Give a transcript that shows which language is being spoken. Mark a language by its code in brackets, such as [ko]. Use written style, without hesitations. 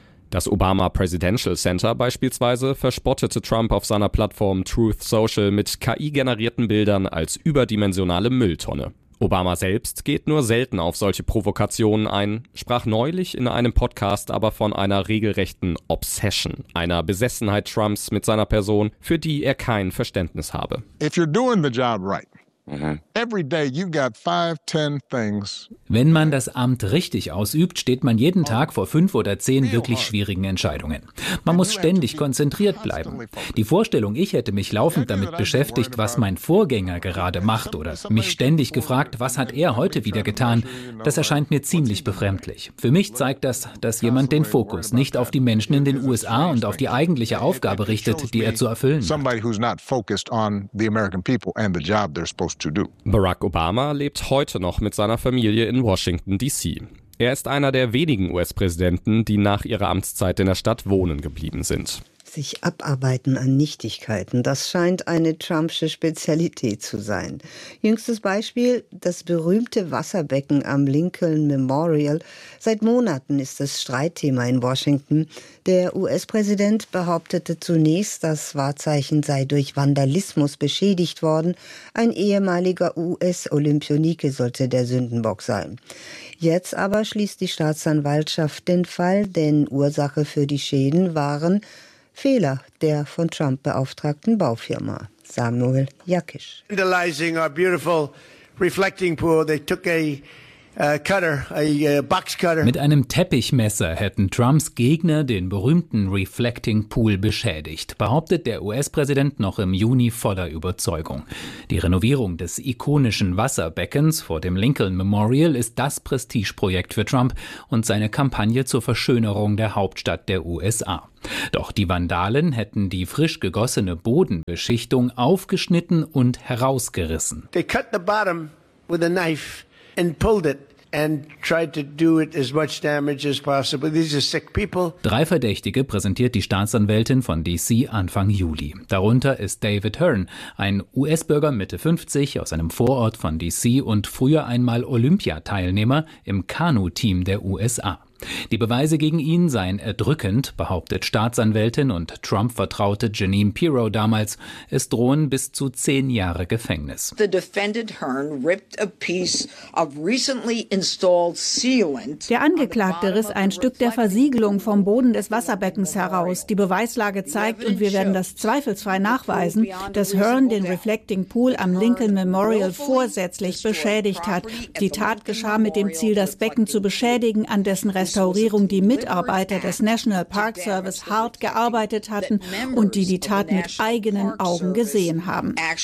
[de] Das Obama Presidential Center beispielsweise verspottete Trump auf seiner Plattform Truth Social mit KI-generierten Bildern als überdimensionale Mülltonne. Obama selbst geht nur selten auf solche Provokationen ein, sprach neulich in einem Podcast aber von einer regelrechten Obsession, einer Besessenheit Trumps mit seiner Person, für die er kein Verständnis habe. [en] If you're doing the job right. Every day you got 5-10 things. [de] Wenn man das Amt richtig ausübt, steht man jeden Tag vor 5 oder 10 wirklich schwierigen Entscheidungen. Man muss ständig konzentriert bleiben. Die Vorstellung, ich hätte mich laufend damit beschäftigt, was mein Vorgänger gerade macht oder mich ständig gefragt, was hat er heute wieder getan, das erscheint mir ziemlich befremdlich. Für mich zeigt das, dass jemand den Fokus nicht auf die Menschen in den USA und auf die eigentliche Aufgabe richtet, die er zu erfüllen hat. [en] Somebody who's not focused on the American people and the job they're supposed to do. [de] Barack Obama lebt heute noch mit seiner Familie in Washington, D.C. Er ist einer der wenigen US-Präsidenten, die nach ihrer Amtszeit in der Stadt wohnen geblieben sind. Sich abarbeiten an Nichtigkeiten, das scheint eine Trumpsche Spezialität zu sein. Jüngstes Beispiel, das berühmte Wasserbecken am Lincoln Memorial. Seit Monaten ist es Streitthema in Washington. Der US-Präsident behauptete zunächst, das Wahrzeichen sei durch Vandalismus beschädigt worden. Ein ehemaliger US-Olympionike sollte der Sündenbock sein. Jetzt aber schließt die Staatsanwaltschaft den Fall, denn Ursache für die Schäden waren Fehler der von Trump beauftragten Baufirma, Samuel Jakisch. [en] Vandalizing our beautiful reflecting pool. They took a Box cutter. [de] Mit einem Teppichmesser hätten Trumps Gegner den berühmten Reflecting Pool beschädigt, behauptet der US-Präsident noch im Juni voller Überzeugung. Die Renovierung des ikonischen Wasserbeckens vor dem Lincoln Memorial ist das Prestigeprojekt für Trump und seine Kampagne zur Verschönerung der Hauptstadt der USA. Doch die Vandalen hätten die frisch gegossene Bodenbeschichtung aufgeschnitten und herausgerissen. [en] They cut the bottom with a knife. And pulled it and tried to do it as much damage as possible. These are sick people. [de] Drei Verdächtige präsentiert die Staatsanwältin von DC Anfang Juli. Darunter ist David Hearn, ein US-Bürger Mitte 50 aus einem Vorort von DC und früher einmal Olympiateilnehmer im Kanu-Team der USA. Die Beweise gegen ihn seien erdrückend, behauptet Staatsanwältin und Trump-Vertraute Jeanine Pirro damals. Es drohen bis zu 10 Jahre Gefängnis. [en] The defendant Hearn ripped a piece of recently installed sealant. [de] Der Angeklagte riss ein Stück der Versiegelung vom Boden des Wasserbeckens heraus. Die Beweislage zeigt, und wir werden das zweifelsfrei nachweisen, dass Hearn den Reflecting Pool am Lincoln Memorial vorsätzlich beschädigt hat. Die Tat geschah mit dem Ziel, das Becken zu beschädigen, an dessen Restaurierung, die Mitarbeiter des National Park Service hart gearbeitet hatten und die Tat mit eigenen Augen gesehen haben.